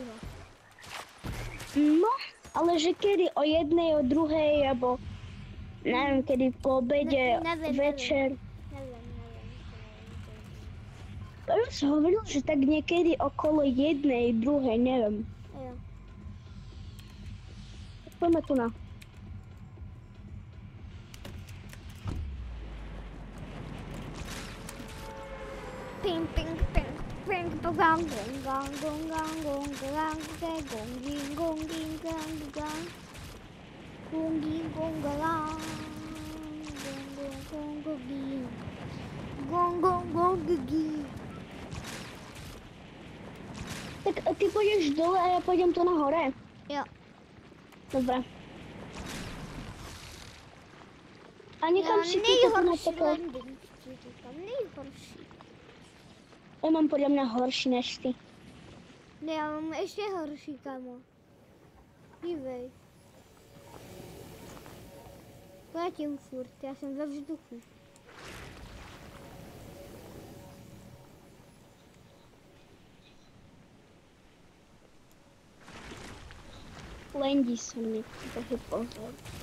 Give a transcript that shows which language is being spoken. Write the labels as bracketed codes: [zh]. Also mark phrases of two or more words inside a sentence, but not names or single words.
[sk] No, ale že kedy o jednej, o druhej, alebo neviem, kedy po obede, večer. Neviem. Ja som hovoril, že tak niekedy okolo jednej, druhej, neviem. Jo. Poďme tu na. Ping, ping, ping, ping, gong, gong, gong, gong, gong, gong, gong, gong, ging, gong, ging, gong, gong, gong, ging, gong, gong, gong, gong, ging, gong, gong, ging. Tak ty pôjdeš dole a ja pôjdem tu na hore. Jo. Dobre. A nechám si tu na také... [cs] Nejhorší. [sk] Ja mám podľa mňa horší než ty. [cs] Ne, já mám ještě horší, kamo. Dívej. Letím furt, já jsem ve vzduchu. Lendí se mi, takže pozor.